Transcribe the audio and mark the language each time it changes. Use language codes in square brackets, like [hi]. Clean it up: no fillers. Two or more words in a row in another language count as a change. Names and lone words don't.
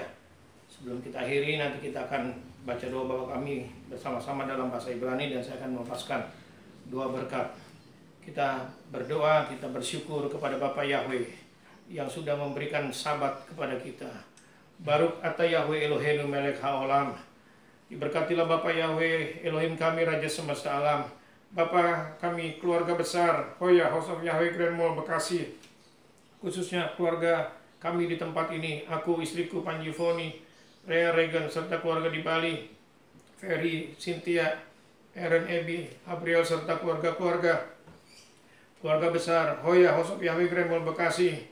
[id] Sebelum kita akhiri, nanti kita akan baca doa Bapa kami bersama-sama dalam bahasa Ibrani, dan saya akan melepaskan doa berkat. Kita berdoa, kita bersyukur kepada Bapak Yahweh yang sudah memberikan sabat kepada kita. [he] ברוך אתה יהוה אלהינו מלך העולם. [id] Diberkatilah Bapak Yahweh Elohim kami, Raja semesta alam. Bapa kami, keluarga besar Hoya House of Yahweh Grand Mall Bekasi, khususnya keluarga kami di tempat ini, aku, istriku Panji Foni, Rea Regan, serta keluarga di Bali, Ferry, Cynthia, Aaron, Ebi, Abriel, serta keluarga besar Hoya House of Yahweh Grand Mall Bekasi.